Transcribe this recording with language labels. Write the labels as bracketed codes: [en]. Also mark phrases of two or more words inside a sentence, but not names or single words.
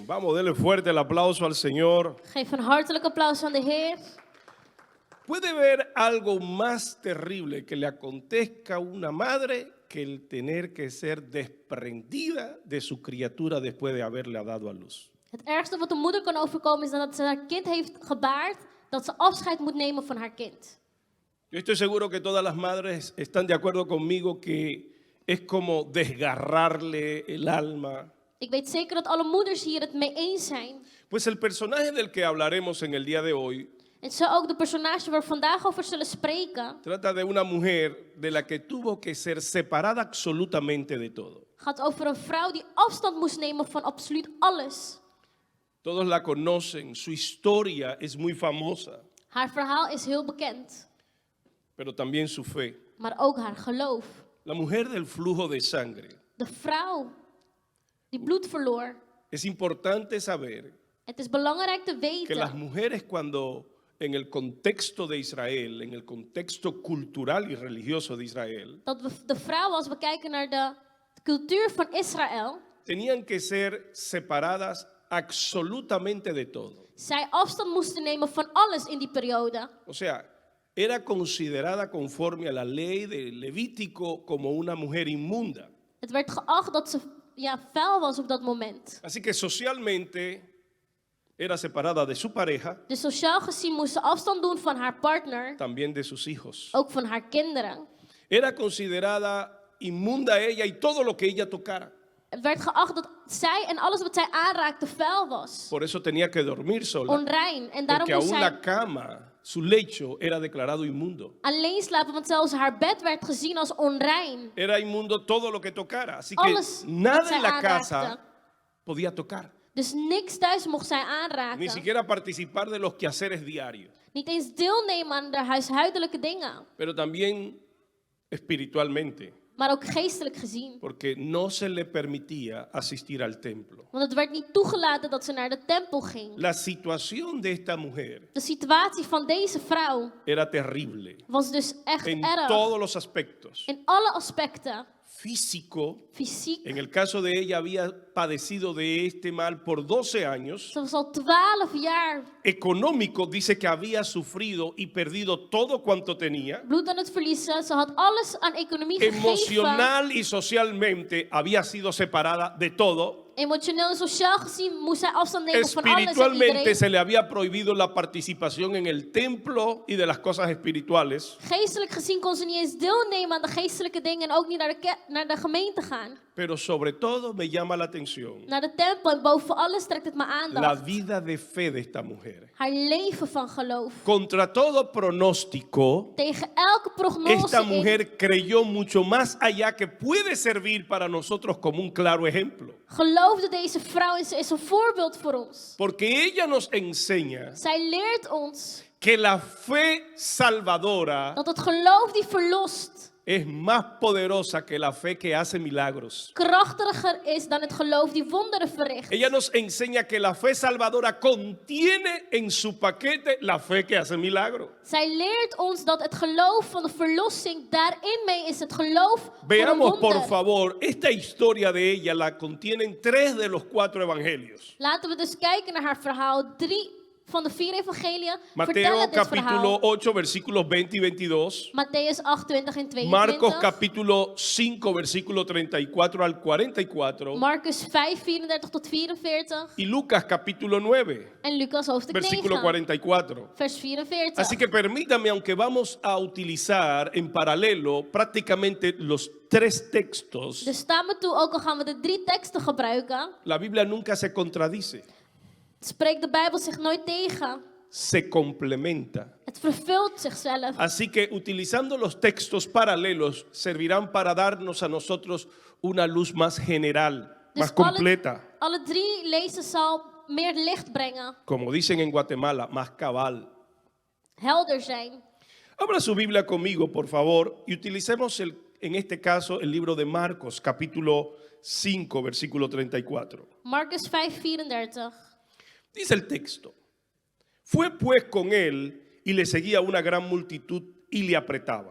[es] Vamos, denle fuerte el aplauso al Señor. [nl] Geef een hartelijk applaus aan de Heer. [es] ¿Puede haber algo más terrible que le acontezca a una madre que el tener que ser desprendida de su criatura después de haberle dado a luz? [nl] Het ergste wat een moeder kan overkomen is dat ze haar kind heeft gebaard, dat ze afscheid moet nemen van haar kind. [es] Yo estoy seguro que todas las madres están de acuerdo conmigo que es como desgarrarle el alma. [nl] Ik weet zeker dat alle moeders hier het mee eens zijn. [es] Pues el personaje del que hablaremos en el día de hoy [nl] En zo ook de personage waar we vandaag over zullen spreken, [es] trata de una mujer de la que tuvo que ser separada absolutamente de todo. [nl] gaat over een vrouw die afstand moest nemen van absoluut alles. [es] Todos la conocen, su historia es muy famosa, [nl] Haar verhaal is heel bekend, [es] pero también su fe. [nl] maar ook haar geloof. [es] La mujer del flujo de sangre. [nl] De vrouw die bloed verloor. [es] Es importante saber [nl] Het is belangrijk te [es] que las [nl] weten [es] mujeres cuando en el contexto de Israel, en el contexto cultural y religioso de Israel, [nl] dat de vrouwen, als we kijken naar de cultuur van Israël, [es] tenían que ser separadas absolutamente de todo. [nl] zij afstand moesten nemen van alles in die periode. [es] O sea, era considerada conforme a la ley de Levítico como una mujer inmunda. [nl] Het werd geacht dat ze vuil was op dat moment. [es] Así que socialmente era separada de su pareja, [nl] Dus sociaal gezien moest ze afstand doen van haar partner, [es] también de sus hijos. [nl] ook van haar kinderen. [es] Era considerada inmunda ella y todo lo que ella tocara. [nl] Het werd geacht dat zij en alles wat zij aanraakte vuil was. [es] Por eso tenía que dormir sola, [nl] Onrein. En daarom [es] porque [nl] moest [es] aún [nl] zij [es] la cama, su lecho, era declarado inmundo. [nl] alleen slapen, want zelfs haar bed werd gezien als onrein. [es] Era inmundo todo lo que tocara, así que [nl] Alles wat [es] nada [nl] zij [es] en la [nl] aanraakte. [es] casa podía tocar, [nl] Dus niks thuis mocht zij [es] ni [nl] aanraken. [es] siquiera participar de los quehaceres diarios, [nl] Niet eens deelnemen aan de huishoudelijke dingen. [es] pero también espiritualmente, [nl] Maar ook geestelijk gezien. [es] porque no se le permitía asistir al templo. [nl] Want het werd niet toegelaten dat ze naar de tempel ging. [es] La situación de esta mujer [nl] De situatie van deze vrouw [es] era terrible [nl] was dus echt [es] en [nl] erg. [es] todos los aspectos. [nl] In alle aspecten. [es] Físico, [nl] Fysiek. [es] en el caso de ella había padecido de este mal por 12 años. [nl] Ze was al 12 jaar [es] Económico, dice que había sufrido y perdido todo cuanto tenía. [nl] bloed aan het verliezen. Ze had alles aan economie gegeven. [es] Emocional y socialmente había sido separada de todo. [nl] Emotioneel en sociaal gezien moest zij afstand nemen van alles en [es] Espiritualmente [nl] iedereen. [es] se le había prohibido la participación en el templo y de las cosas espirituales. [nl] Geestelijk gezien kon ze niet eens deelnemen aan de geestelijke dingen en ook niet naar de gemeente gaan. [es] Pero sobre todo me llama la atención [nl] Naar de tempel en boven alles trekt het me [es] la [nl] aandacht. [es] vida de fe de esta mujer. [nl] Haar leven van geloof. [es] Contra todo pronóstico, [nl] Tegen elke prognose [es] esta [nl] in [es] mujer creyó mucho más allá que puede servir para nosotros como un claro ejemplo. [nl] geloofde deze vrouw en ze is een voorbeeld voor ons. [es] Porque ella nos enseña [nl] Zij leert ons [es] que la fe salvadora [nl] dat het geloof die verlost [es] es más poderosa que la fe que hace milagros. [nl] krachtiger is dan het geloof die wonderen verricht. [es] Ella nos enseña que la fe salvadora contiene en su paquete la fe que hace milagros. [nl] Zij leert ons dat het geloof van de verlossing, daarin mee is het geloof voor een [es] Veamos por [nl] wonder. [es] favor, esta historia de ella la contienen 3 de los 4 evangelios. [nl] Laten we dus kijken naar haar verhaal. 3 van de 4 evangeliën [es] Mateo [nl] vertellen dit [es] capítulo [nl] verhaal. [es] 8 versículos 20 y 22. [nl] Matthäus 28 en 22. [es] Marcos capítulo 5 versículo 34 al 44. [nl] Marcus 5, 34 tot 44. [es] Y Lucas capítulo 9 [nl] En Lucas hoofdstuk [es] versículo [nl] 9, [es] 44. [nl] vers 44. [es] Así que permítame, aunque vamos a utilizar en paralelo prácticamente los 3 textos, [nl] Dus sta me toe, ook al gaan we de 3 teksten gebruiken, [es] la Biblia nunca se contradice, [nl] spreekt de Bijbel zich nooit tegen. [es] se complementa. [nl] Het vervult zichzelf. [es] Así que utilizando los textos paralelos servirán para darnos a nosotros una luz más general, más [nl] Dus [es] completa, [nl] alle 3 lezen zal meer licht brengen, [es] como dicen en Guatemala, más cabal. [nl] helder zijn. [es] Abra su Biblia conmigo, por favor, y utilicemos en este caso el libro de Marcos, capítulo 5, versículo 34. [nl] Marcus 5, 34. [es] Dice el texto: fue pues con él y le seguía una gran multitud y le apretaban.